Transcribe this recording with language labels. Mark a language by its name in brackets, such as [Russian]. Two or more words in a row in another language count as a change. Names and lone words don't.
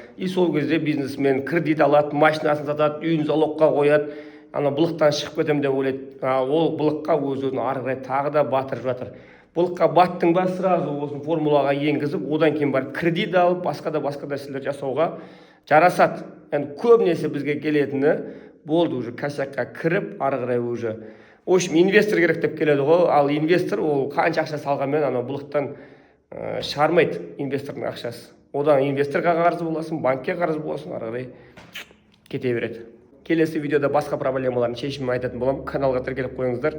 [Kazakh] И сол кезде бизнесмен кредит алады, машинасын сатады, үйін залогқа қояды, былықтан шығып кетем деп ойлайды. Ол былыққа өзін ары қарай тағы да батырып жатыр. Былыққа баттың ба, сразу осы формулаға енгізіп, одан кейін бар кредит алып, басқа да нәрселер жасауға жарасады. Yani көбінесе бізге келетіні болды уже косякқа кіріп, ары қарай уже. [Russian] В общем, [Kazakh] инвестор керек деп келеді ғой, ал инвестор ол қанша ақша салғанмен былықтан шығармайды инвестордың ақшасы. Одан инвесторға қарыз боласың, банкке қарыз боласың, ары қарай кете береді. Келесі видеода басқа проблемалардың шешімін айтатын боламын. Каналға тіркеліп қойыңыздар.